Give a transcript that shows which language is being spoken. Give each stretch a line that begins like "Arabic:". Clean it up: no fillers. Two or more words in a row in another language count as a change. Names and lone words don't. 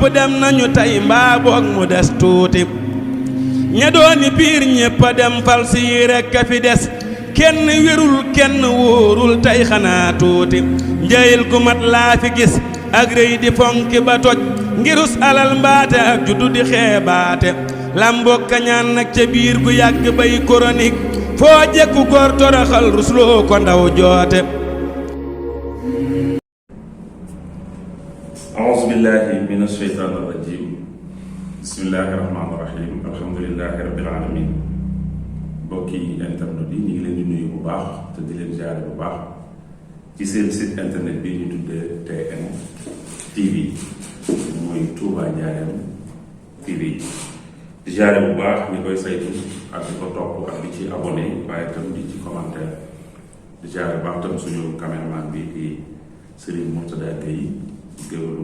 Wolof: dem nañu tey mbaa boog mu des tuuti ña dooni piir ñépp a dem fal si rekk a fi des kenn wérul kenn wóorul tey xanaa tuuti njëyil gu mat laa fi gis ak rëy di fonki ba toj ngirus alal mbaate ak juddu di xeebaate lamboog kañaan nag ca biir gu yàgg bay chronique foo jekku góor toroxal rusloo ko ndaw joote
Arabic: أعوذ بالله من الشيطان الرجيم بسم الله الرحمن الرحيم الحمد لله رب العالمين
Wolof: bokki internet yi ñu ngi leen di nuyu bu baax te di leen jaare bu baax ci seen
French: site internet
Wolof: bi ñu tuddee TN TV muy Touba Njaareem TV di jaare bu baax ñi koy saytu ak di ko topp ak di ci abonné waaye tam di ci commentaire di jaare bu baax tam suñu caméraman bi di Serigne Mourtada Gueye géwélu